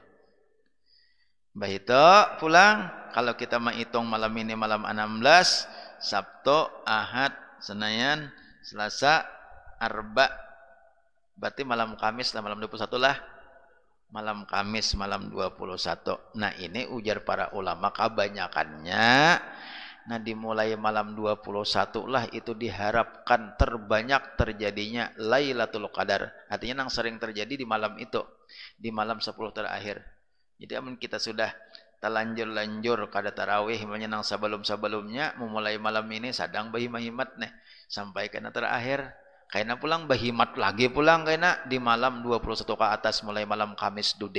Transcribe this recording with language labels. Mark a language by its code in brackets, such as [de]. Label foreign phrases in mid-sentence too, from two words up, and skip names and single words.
[bjn] Bah itu pulang kalau kita menghitung malam ini malam 16, Sabtu, Ahad, Senin, Selasa, Arba, berarti malam Kamis lah, malam 21 lah. [id] Malam Kamis, malam 21. Nah, ini ujar para ulama kebanyakannya. Nah, dimulai malam 21 lah itu diharapkan terbanyak terjadinya Lailatul Qadar. Artinya yang sering terjadi di malam itu, di malam 10 terakhir. [bjn] Jadi amun kita sudah terlanjur kada tarawih menyenang sebelum-sebelumnya, memulai malam ini sadang bahimat nih sampai kena terakhir. Kaina pulang bahimat lagi pulang kaina di malam 21 ke atas mulai malam Kamis dude.